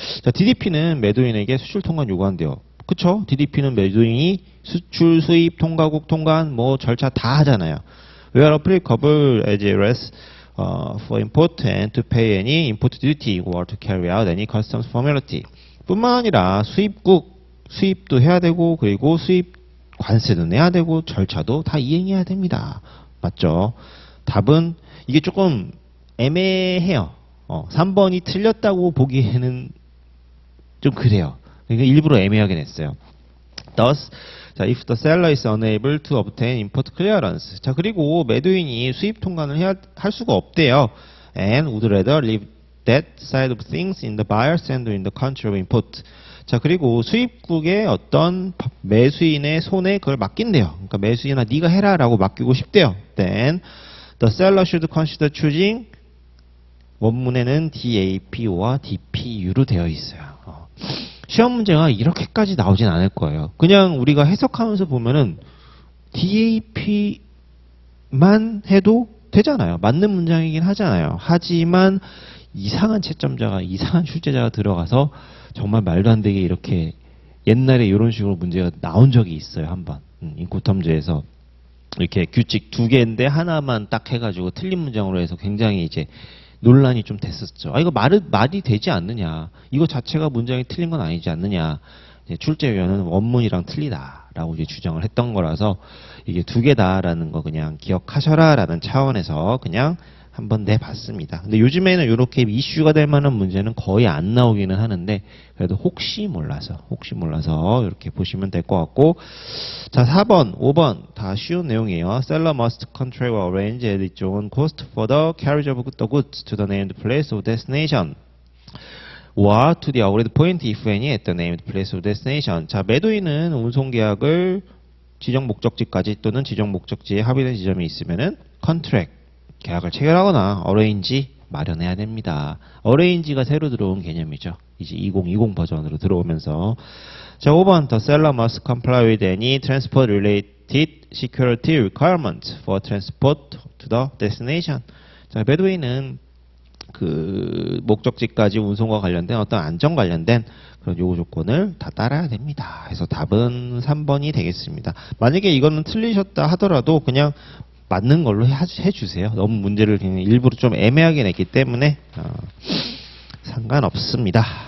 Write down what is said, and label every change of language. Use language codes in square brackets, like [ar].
[ko] 자, DDP는 매도인에게 수출 통관 요구한대요. 그쵸? DDP는 매도인이 수출, 수입, 통과국 통관 뭐 절차 다 하잖아요. [en] Where applicable as for import and to pay any import duty or to carry out any customs formality. [ko] 뿐만 아니라 수입도 해야 되고 그리고 수입 관세도 내야 되고 절차도 다 이행해야 됩니다. 맞죠? 답은 이게 조금 애매해요. 3번이 틀렸다고 보기에는 좀 그래요. 그러니까 일부러 애매하게 냈어요. [en] Thus, [ko] 자, [en] if the seller is unable to obtain import clearance. [ko] 자, 그리고 매도인이 수입 통관을 할 수가 없대요. [en] And would rather leave that side of things in the buyer's hand or in the country of import. [ko] 자, 그리고 수입국의 어떤 매수인의 손에 그걸 맡긴대요. 그러니까 매수인아 네가 해라라고 맡기고 싶대요. [en] Then the seller should consider choosing [ko] 원문에는 DAPO와 DPU로 되어 있어요. 시험 문제가 이렇게까지 나오진 않을 거예요. 그냥 우리가 해석하면서 보면은 DAP만 해도 되잖아요. 맞는 문장이긴 하잖아요. 하지만 이상한 채점자가 이상한 출제자가 들어가서 정말 말도 안 되게 이렇게 옛날에 이런 식으로 문제가 나온 적이 있어요. 한번 인코텀즈에서 이렇게 규칙 2개인데 하나만 딱 해가지고 틀린 문장으로 해서 굉장히 이제 논란이 좀 됐었죠. 이거 말이 되지 않느냐. 이거 자체가 문장이 틀린 건 아니지 않느냐. 출제위원은 원문이랑 틀리다라고 이제 주장을 했던 거라서 이게 2개다라는 거 그냥 기억하셔라라는 차원에서 그냥 한번 내봤습니다. 근데 요즘에는 이렇게 이슈가 될 만한 문제는 거의 안 나오기는 하는데 그래도 혹시 몰라서 이렇게 보시면 될 것 같고, 자 4번, 5번 다 쉬운 내용이에요. [en] Seller must contract or arrange at its own cost for the carriage of the goods to the named place of destination or to the agreed point if any at the named place of destination. [ko] 자, 매도인은 운송 계약을 지정 목적지까지 또는 지정 목적지에 합의된 지점이 있으면은 contract 계약을 체결하거나 arrange 마련해야 됩니다. arrange가 새로 들어온 개념이죠. 이제 2020 버전으로 들어오면서. 자, 5번 [en] the seller must comply with any transport related security requirements for transport to the destination. [ko] 자, 매도인은 그 목적지까지 운송과 관련된 어떤 안전 관련된 그런 요구 조건을 다 따라야 됩니다. 그래서 답은 3번이 되겠습니다. 만약에 이거는 틀리셨다 하더라도 그냥 맞는 걸로 해주세요. 너무 문제를 그냥 일부러 좀 애매하게 냈기 때문에 상관없습니다.